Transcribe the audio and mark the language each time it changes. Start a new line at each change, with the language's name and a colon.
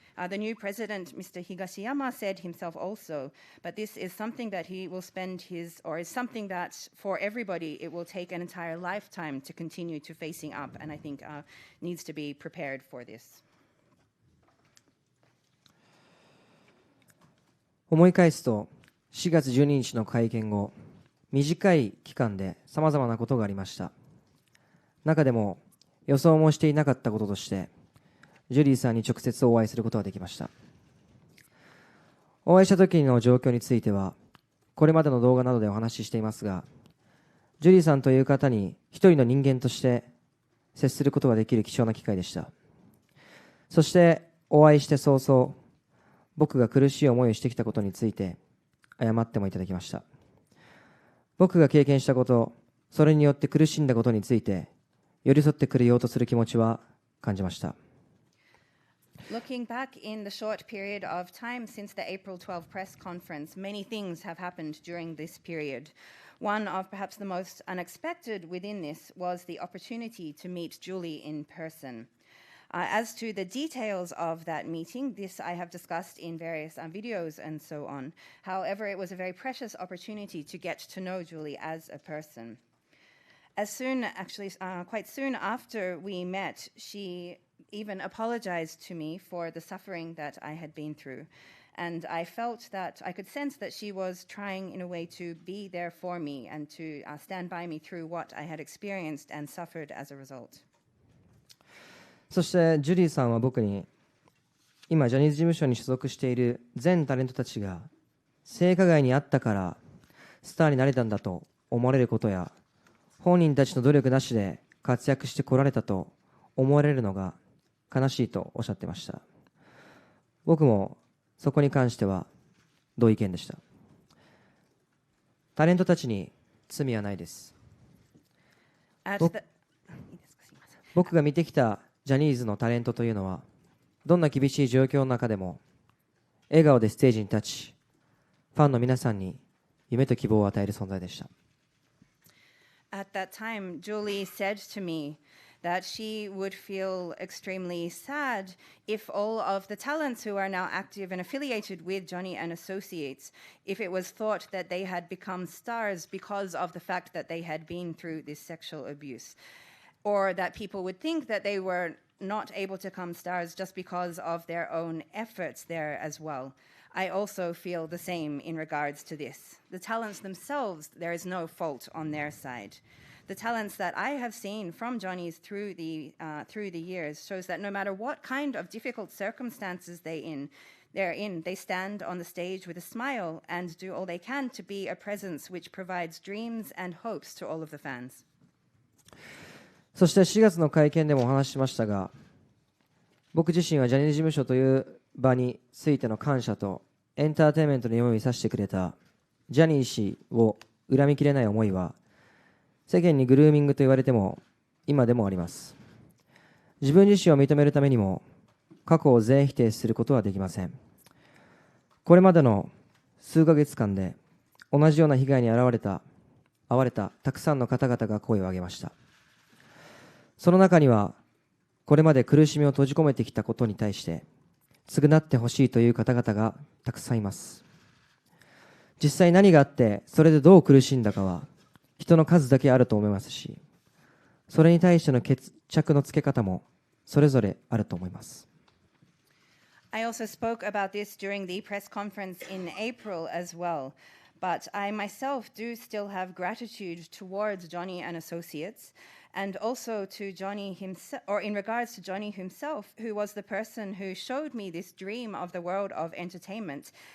English: The new president, Mr. Higashiyama, said himself also, but this is something that he will spend is something that for everybody it will take an entire lifetime to continue to facing up, and I think needs to be prepared for this.
Japanese: 思い返すと4月12日の会見後、短い期間でさまざまなことがありました。中でも予想もしていなかったこととして、ジュリーさんに直接お会いすることができました。お会いした時の状況についてはこれまでの動画などでお話ししていますが、ジュリーさんという方に一人の人間として接することができる貴重な機会でした。そしてお会いして早々、僕が苦しい思いをしてきたことについて謝ってもいただきました。僕が経験したこと、それによって苦しんだことについて寄り添ってくれようとする気持ちは感じました。
English: Looking back in the short period of time since the April 12 press conference, many things have happened during this period. One of perhaps the most unexpected within this was the opportunity to meet Julie in person. As to the details of that meeting, this I have discussed in various videos and so on. However, it was a very precious opportunity to get to know Julie as a person. Quite soon after we met, she even apologized to me for the suffering that I had been through. And I felt that I could sense that she was trying in a way to be there for me and to stand by me through what I had experienced and suffered as a result.
Japanese: そしてジュリーさんは僕に、今ジャニーズ事務所に所属している全タレントたちが性加害にあったからスターになれたんだと思われることや、本人たちの努力なしで活躍してこられたと思われるのが悲しいとおっしゃっていました。僕もそこに関しては同意見でした。タレントたちに罪はないです。僕が見てきたジャニーズのタレントというのは、どんな厳しい状況の中でも笑顔でステージに立ち、ファンの皆さんに夢と希望を与える存在でした。
English: At that time, Julie said to me that she would feel extremely sad if all of the talents who are now active and affiliated with Johnny and Associates, if it was thought that they had become stars because of the fact that they had been through this sexual abuse, or that people would think that they were not able to become stars just because of their own efforts there as well. I also feel the same in regards to this. The talents themselves, there is no fault on their side. the talents that I have seen from Johnny's through the years shows that no matter what kind of difficult circumstances they're in, they stand on the stage with a smile and do all they can to be a presence which provides dreams and hopes to all of the fans.
Japanese: そして4月の会見でもお話ししましたが、僕自身はジャニーズ事務所という場についての感謝とエンターテインメントの夢を見させてくれたジャニー氏を恨みきれない思いは、世間にグルーミングと言われても今でもあります。自分自身を認めるためにも過去を全否定することはできません。これまでの数ヶ月間で同じような被害に遭われたたくさんの方々が声を上げました。その中にはこれまで苦しみを閉じ込めてきたことに対して償ってほしいという方々がたくさんいます。実際何があってそれでどう苦しんだかは人の数だけあると思いますし、それに対しての決着のつけ方もそれぞれあると思います。
English: I also spoke about this during the press conference in April as well, but I myself do still have gratitude towards Johnny and Associates, and also to Johnny himself, or in regards to Johnny himself, who was the person who showed me this dream of the world of entertainment.